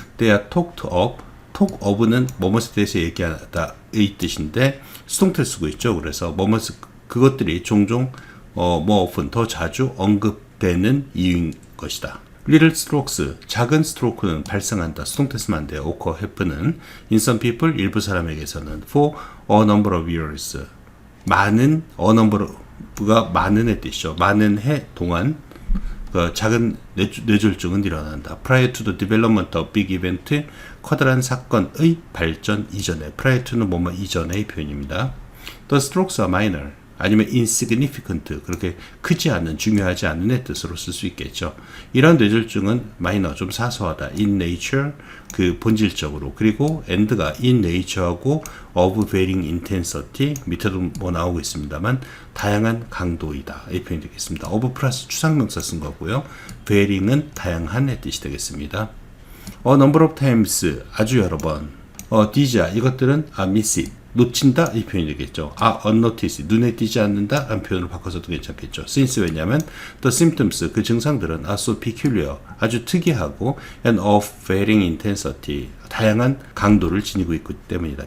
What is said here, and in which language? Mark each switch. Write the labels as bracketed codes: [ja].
[en] They are talked of. talk of [ko] 는 뭐뭐에 대해서 얘기하다의 뜻인데 수동태를 쓰고 있죠. 그래서 뭐뭐 그것들이 종종 [en] more often, [ko] 더 자주 언급되는 이유인 것이다. [en] Little strokes, [ko] 작은 스트로크는 발생한다. 수동태 쓰면 안 돼요. [en] occur, happen은 in some people, [ko] 일부 사람에게서는 [en] for a number of years, 많은, a number가 [ko] 많은의 뜻이죠. 많은 해 동안 그 작은 뇌졸중은 일어난다. [en] Prior to the development of big event, [ko] 커다란 사건의 발전 이전에, [en] prior to는 [ko] 뭐뭐 이전의 표현입니다. [en] The strokes are minor, [ko] 아니면 [en] insignificant, [ko] 그렇게 크지 않은, 중요하지 않은의 뜻으로 쓸 수 있겠죠. 이런 뇌졸중은 minor, 좀 사소하다. [en] in nature, [ko] 그 본질적으로. 그리고 and가 in nature하고 [en] of varying intensity, [ko] 밑에도 뭐 나오고 있습니다만 다양한 강도이다. 이 표현이 되겠습니다. of 플러스 추상명사 쓴 거고요. varying은 다양한의 뜻이 되겠습니다. [en] A number of times, [ko] 아주 여러 번. [en] these are, [ko] 이것들은 [en] miss it, [ko] 놓친다, 이 표현이 되겠죠. unnoticed, 눈에 띄지 않는다 라는 표현을 바꿔서도 괜찮겠죠. since, 왜냐하면 [en] the symptoms, [ko] 그 증상들은 [en] are so peculiar, [ko] 아주 특이하고 [en] and of varying intensity, [ko] 다양한 강도를 지니고 있기 때문이다.